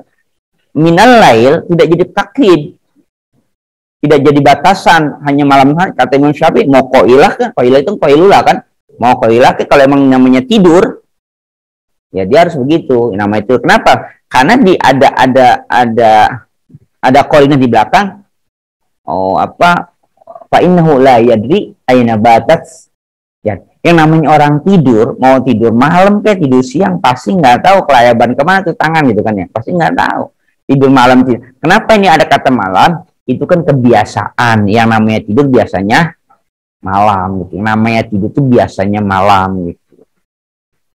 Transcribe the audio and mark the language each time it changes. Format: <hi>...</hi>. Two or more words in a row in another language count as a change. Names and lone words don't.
<ar>Minal lail</ar> <id>tidak jadi taklid. Tidak jadi batasan hanya malam hari kata Imam Syafi'i mau qailah kan, qailah itu qailulah kan. Mau qailah kalau emang namanya tidur ya dia harus begitu. Nama itu kenapa? Karena ada qailnya di belakang.</id> <ar>Fa innahu la yadri aina batat.</ar> <id>Ya, yang namanya orang tidur, mau tidur malam kayak tidur siang pasti nggak tahu kelayaban kemana tuh tangan gitu kan ya. Pasti nggak tahu. Tidur malam tidur. Kenapa ini ada kata malam? Itu kan kebiasaan. Yang namanya tidur biasanya malam gitu. Yang namanya tidur tuh biasanya malam gitu.</id>